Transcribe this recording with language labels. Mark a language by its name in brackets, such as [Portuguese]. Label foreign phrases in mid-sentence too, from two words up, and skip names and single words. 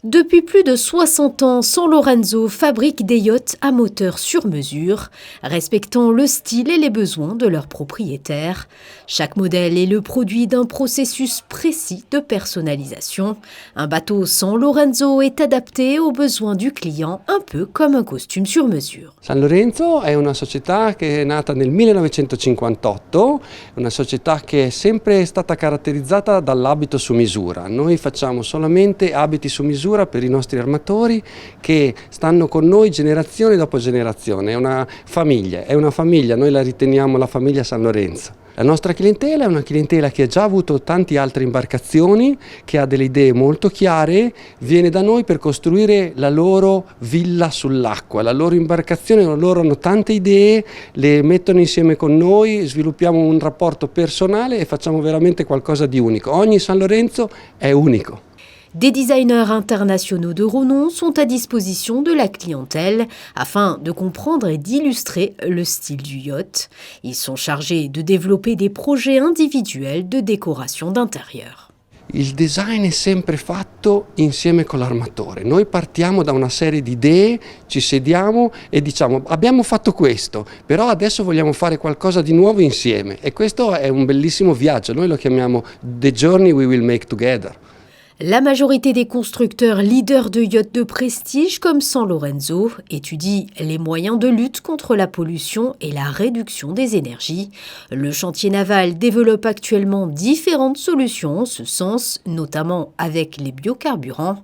[French] Depuis plus de 60 ans, San Lorenzo fabrique des yachts à moteur sur mesure, respectant le style et les besoins de leurs propriétaires. Chaque modèle est le produit d'un processus précis de personnalisation. Un bateau San Lorenzo est adapté aux besoins du client, un peu comme un costume sur mesure. [Italian] San Lorenzo è una società che è nata nel 1958, una società che è sempre stata caratterizzata dall'abito su misura. Noi facciamo solamente abiti su misura per i nostri armatori che stanno con noi generazione dopo generazione. È una famiglia, noi la riteniamo la famiglia San Lorenzo. La nostra clientela è una clientela che ha già avuto tante altre imbarcazioni, che ha delle idee molto chiare, viene da noi per costruire la loro villa sull'acqua, la loro imbarcazione, loro hanno tante idee, le mettono insieme con noi, sviluppiamo un rapporto personale e facciamo veramente qualcosa di unico. Ogni San Lorenzo è unico. [French] Des designers internationaux de renom sont à disposition de la clientèle afin de comprendre et d'illustrer le style du yacht. Ils sont chargés de développer des projets individuels de décoration d'intérieur. [Italian] Il design è sempre fatto insieme con l'armatore. Noi partiamo da una serie di idee, ci sediamo e diciamo abbiamo fatto questo, però adesso vogliamo fare qualcosa di nuovo insieme e questo è un bellissimo viaggio, noi lo chiamiamo [English] The Journey We Will Make Together. [French] La majorité des constructeurs leaders de yachts de prestige comme San Lorenzo étudient les moyens de lutte contre la pollution et la réduction des énergies. Le chantier naval développe actuellement différentes solutions en ce sens, notamment avec les biocarburants.